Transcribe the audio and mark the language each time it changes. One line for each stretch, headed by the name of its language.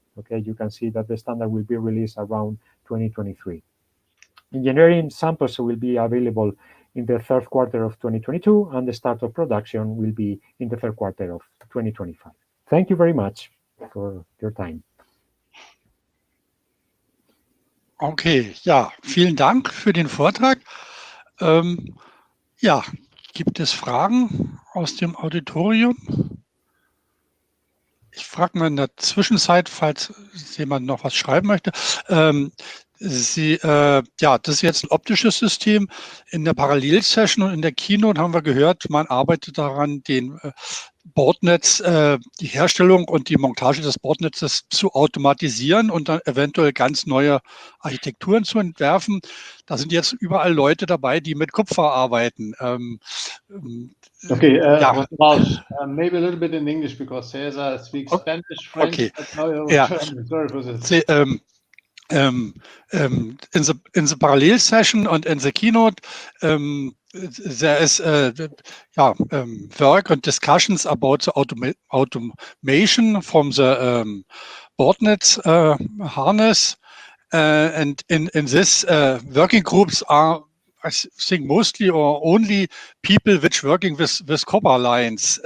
English: Okay, you can see that the standard will be released around 2023. Engineering samples will be available in the third quarter of 2022, and the start of production will be in the third quarter of 2025. Thank you very much for your time.
German: Okay, ja, vielen Dank für den Vortrag. Ja, gibt es Fragen aus dem Auditorium? Ich frage mal in der Zwischenzeit, falls jemand noch was schreiben möchte. Ja, das ist jetzt ein optisches System. In der Parallelsession und in der Keynote haben wir gehört, man arbeitet daran, den Bordnetz, die Herstellung und die Montage des Bordnetzes zu automatisieren und dann eventuell ganz neue Architekturen zu entwerfen. Da sind jetzt überall Leute dabei, die mit Kupfer arbeiten. Okay, ja.
English: Maybe a little bit in English because César speaks Spanish, French. Okay. Yeah. Sorry for this. In the parallel session and in the keynote, there is work and discussions about the automation from the Bordnetz harness, and in this working groups are, I think, mostly or only people which working with copper lines.